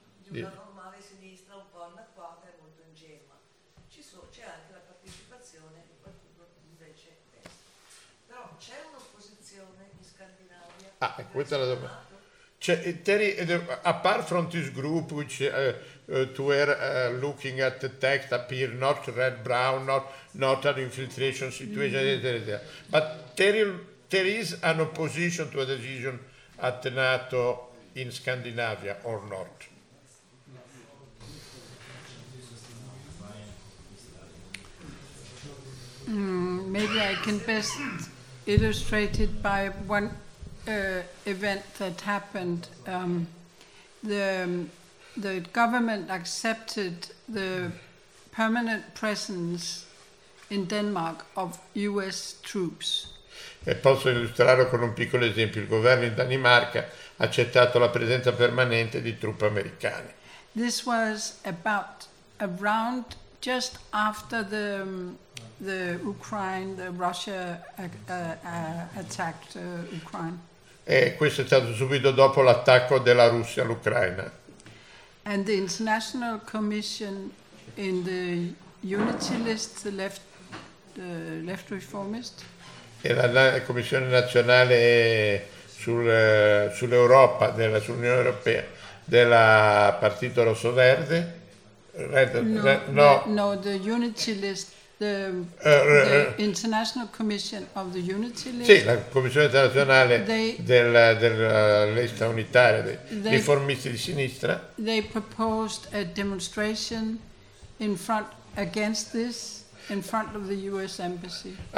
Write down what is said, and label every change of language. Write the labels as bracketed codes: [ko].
[it] Di una normale sinistra un po' anacquata e molto ingenua. C'è anche la partecipazione di qualcuno invece destra. Però c'è un'opposizione in Scandinavia? Ah, questa è la domanda. Cioè, [en] Terry, apart from this group which to were looking at the text appear not red brown, not an infiltration situation, etc. But there is an opposition to a decision at NATO in Scandinavia or not? Maybe I can best illustrate it by one event that happened. The government accepted the permanent presence in Denmark of US troops. [it] E posso illustrarlo con un piccolo esempio. Il governo in Danimarca ha accettato la presenza permanente di truppe americane. [en] This was about around just after the Ukraine, the Russia attacked Ukraine. [it] E questo è stato subito dopo l'attacco della Russia all'Ucraina. [en] And the International Commission in the Unity List, the left reformist. [it] E la Commissione Nazionale sull'Europa, sull'Unione Europea, della Partito Rosso Verde. [en] The Unity List. The International Commission of the Unity List. [it] Sì, la Commissione Internazionale della Lista Unitaria dei Riformisti di Sinistra. [en] They proposed a demonstration in front against this in front of the US Embassy.